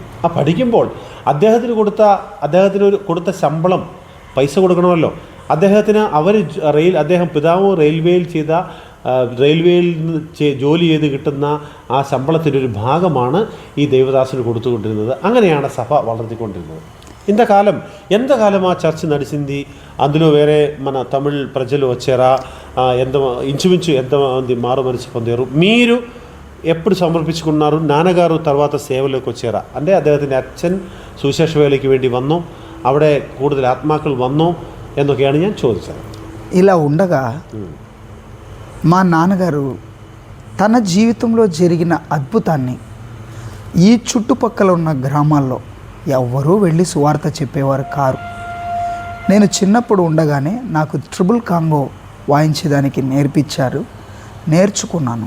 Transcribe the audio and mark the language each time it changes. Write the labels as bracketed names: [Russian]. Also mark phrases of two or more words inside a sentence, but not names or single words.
[Malayalam] ആ പഠിക്കുമ്പോൾ അദ്ദേഹത്തിന് കൊടുത്ത ശമ്പളം പൈസ കൊടുക്കണമല്ലോ. അദ്ദേഹത്തിന് അദ്ദേഹം പിതാവ് റെയിൽവേയിൽ ജോലി ചെയ്ത് കിട്ടുന്ന ആ ശമ്പളത്തിൻ്റെ ഒരു ഭാഗമാണ് ഈ ദേവദാസിന് കൊടുത്തുകൊണ്ടിരുന്നത്. അങ്ങനെയാണ് സഭ വളർത്തിക്കൊണ്ടിരുന്നത്. [Telugu] ఎంత కాలం ఆ చర్చ్ నడిచింది. అందులో వేరే మన తమిళ్ ప్రజలు వచ్చారా? ఇంచుమించు ఎంతమంది మారు మనసు పొందారు? మీరు ఎప్పుడు సమర్పించుకున్నారు? నాన్నగారు తర్వాత సేవలోకి వచ్చారా? [Malayalam] అంటే അദ്ദേഹത്തിൻ്റെ അച്ഛൻ സുവിശേഷ വേലയ്ക്ക് വേണ്ടി വന്നോ, അവിടെ കൂടുതൽ ആത്മാക്കൾ വന്നോ എന്നൊക്കെയാണ് ഞാൻ ചോദിച്ചത്. [Telugu] ఇలా ఉండగా మా నాన్నగారు తన జీవితంలో జరిగిన అద్భుతాన్ని ఈ చుట్టుపక్కల ఉన్న గ్రామాల్లో ఎవ్వరూ వెళ్ళి సువార్త చెప్పేవారు కారు. నేను చిన్నప్పుడు ఉండగానే నాకు [English] triple congo [Telugu] వాయించేదానికి నేర్చుకున్నాను.